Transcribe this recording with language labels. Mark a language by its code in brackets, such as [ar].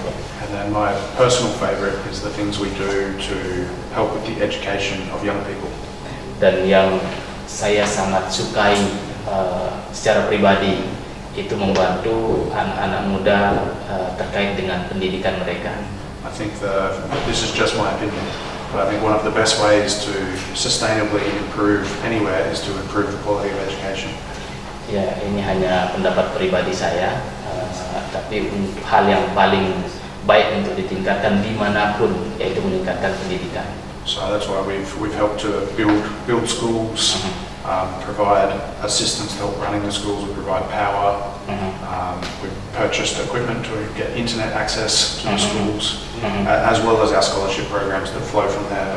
[en] And then my personal favourite is the things we do to help with the education of young people. [id] Dan yang saya sangat sukai secara pribadi itu membantu anak-anak muda terkait dengan pendidikan mereka. [en] I think this is just my opinion, but I think one of the best ways to sustainably improve anywhere is to improve the quality of education. [id] Ya, ini hanya pendapat pribadi saya, tapi hal yang paling baik untuk ditingkatkan dimanapun yaitu meningkatkan pendidikan. [en] So that's why we've helped to build schools, provide assistance to help running the schools. We provide power. We've purchased equipment to get internet access to the schools, as well as our scholarship programs that flow from there.